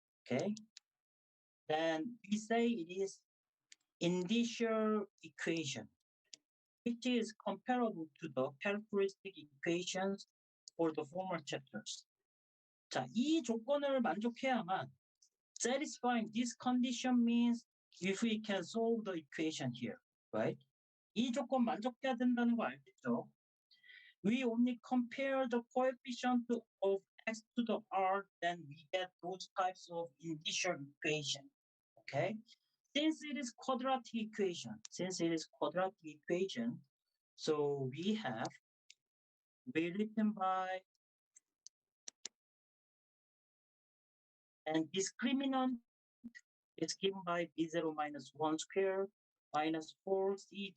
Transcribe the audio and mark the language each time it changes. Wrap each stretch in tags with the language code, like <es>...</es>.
<en>Okay, then we say it is initial equation, which is comparable to the characteristic equations for the former chapters.</en> <ko>자, 이 조건을 만족해야만</ko> <en>satisfying this condition means if we can solve the equation here, right?</en> <ko>이 조건 만족해야 된다는 거 알겠죠?</ko> <en>We only compare the coefficient of x to the r, then we get those types of initial equation. Okay? Since it is quadratic equation, so we written by and discriminant is given by b0 minus 1 square minus 4c0.</en>